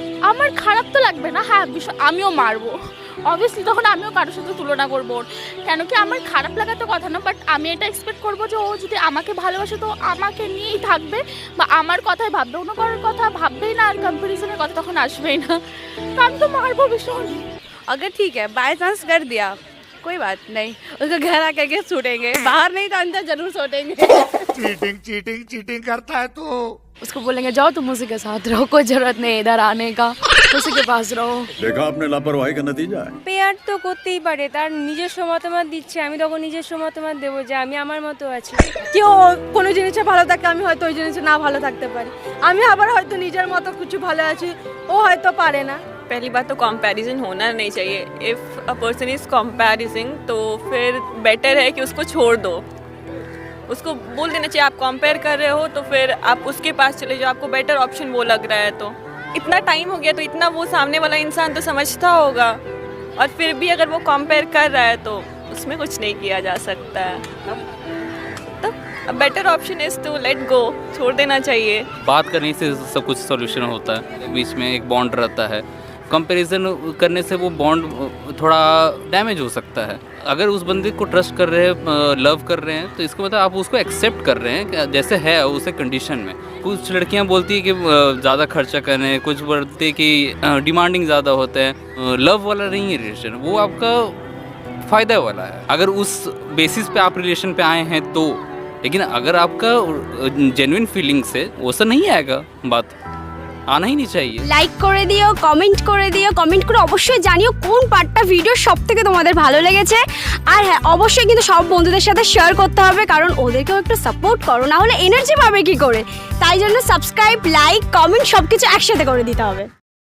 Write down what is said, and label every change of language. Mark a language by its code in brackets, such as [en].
[bn] আমার খারাপ তো লাগবে না, হ্যাঁ আমিও মারবো অবভিয়াসলি, তখন আমিও কারোর সাথে তুলনা করবো। কেন কি আমার খারাপ লাগার তো কথা না, বাট আমি এটা এক্সপেক্ট করবো যে ও যদি আমাকে ভালোবাসে তো আমাকে নিয়েই থাকবে, বা আমার কথাই ভাববে, অন্য কারোর কথা ভাববেই না, আর কম্পারিজনের কথা তখন আসবেই না, তো আমি তো মারবো ভীষণ। [hi] अगर ठीक है बाय चांस कर दिया कोई बात नहीं, उसको घर आकर के छूटेंगे, बाहर नहीं तो अंदर जरूर छूटेंगे। चीटिंग करता है तू। उसको बोलेंगे जाओ तुम उसी के साथ रहो, कोई जरूरत नहीं इधर आने का, उसी के पास रहो। देखा आपने लापरवाही का नतीजा है। [bn] পেয়ার তো করতেই পারে, তার নিজস্ব মতামত দিচ্ছে, আমি তখন নিজস্ব মতামত দেবো যে আমি আমার মতো আছি। কেউ কোনো জিনিসে ভালো থাকে, আমি হয়তো ওই জিনিসে না ভালো থাকতে পারি, আমি আবার হয়তো নিজের মতো কিছু ভালো আছি, ও হয়তো পারে না। [hi] पहली बात तो कंपैरिजन होना नहीं चाहिए। [en] if a person is comparing [hi] तो फिर बेटर है कि उसको छोड़ दो, उसको बोल देना चाहिए आप कंपेयर कर रहे हो तो फिर आप उसके पास चले जाओ, आपको बेटर ऑप्शन वो लग रहा है। तो इतना टाइम हो गया तो इतना वो सामने वाला इंसान तो समझता होगा, और फिर भी अगर वो कंपेयर कर रहा है तो उसमें कुछ नहीं किया जा सकता है। तो [en] better option is to let go, [hi] छोड़ देना चाहिए। बात करने से सब कुछ सॉल्यूशन होता है, बीच में एक बॉन्ड रहता है, कंपैरिजन करने से वो बॉन्ड थोड़ा डैमेज हो सकता है। अगर उस बंदे को ट्रस्ट कर रहे हैं, लव कर रहे हैं, तो इसका मतलब आप उसको एक्सेप्ट कर रहे हैं जैसे है उसे कंडीशन में। कुछ लड़कियां बोलती है कि ज़्यादा खर्चा करें, कुछ बोलते हैं कि डिमांडिंग ज़्यादा होते हैं। लव वाला नहीं है रिलेशन, वो आपका फ़ायदा वाला है अगर उस बेसिस पे आप रिलेशन पे आए हैं तो। लेकिन अगर आपका जेन्युइन फीलिंग से वैसा नहीं आएगा, बात आना ही नहीं चाहिए। [bn] লাইক করে দিও, কমেন্ট করে দিও, কমেন্ট করে অবশ্যই জানিও কোন পার্টটা ভিডিও সব থেকে তোমাদের ভালো লেগেছে। আর হ্যাঁ, অবশ্যই কিন্তু সব বন্ধুদের সাথে শেয়ার করতে হবে, কারণ ওদেরকেও একটু সাপোর্ট করো, না হলে এনার্জি পাবে কি করে। তাই জন্য সাবস্ক্রাইব, লাইক, কমেন্ট সব কিছু একসাথে করে দিতে হবে।